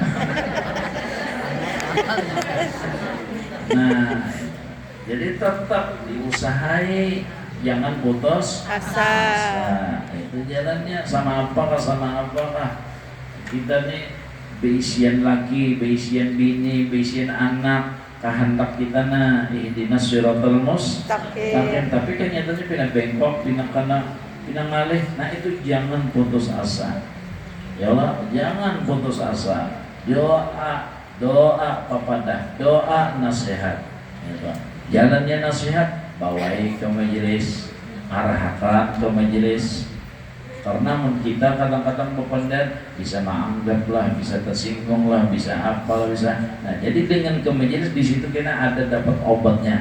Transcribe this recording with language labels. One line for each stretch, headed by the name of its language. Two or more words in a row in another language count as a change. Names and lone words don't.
Banjar: Nah, jadi tetap diusahai, jangan putus asa. Itu jalannya sama apakah kita nih beisian laki, beisian bini, beisian anak, kehendak kita nah
Arabic: اهدنا الصراط المستقيم.
Banjar: Tapi kan nyatanya pindah bengkok, pindah kanan, pindah ngalih. Nah itu jangan putus asa. Ya Allah, jangan putus asa. Doa papadah, doa nasihat. Jalannya nasihat, bawahi ke majelis, arahkan ke majelis. Karena kita kadang-kadang berpendek bisa menganggap lah, bisa tersinggung lah, bisa apa lah, bisa. Nah, jadi dengan ke majelis di situ kita ada dapat obatnya.